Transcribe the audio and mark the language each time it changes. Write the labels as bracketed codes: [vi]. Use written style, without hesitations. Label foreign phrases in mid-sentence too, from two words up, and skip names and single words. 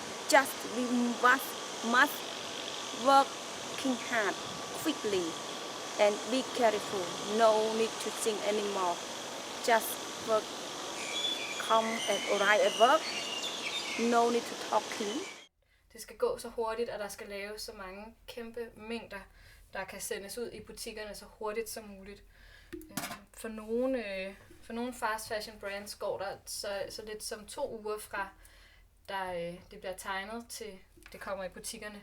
[en] Just we must working hard, quickly, and be careful. No need to think anymore. Just work, come and arrive at work. No need to talking. [da] Det skal gå så hurtigt, og der skal laves så mange kæmpe mængder, der kan sendes ud i butikkerne så hurtigt som muligt. For nogle [en] fast fashion brands [da] går der så lidt som 2 uger fra det bliver tegnet til det kommer i butikkerne.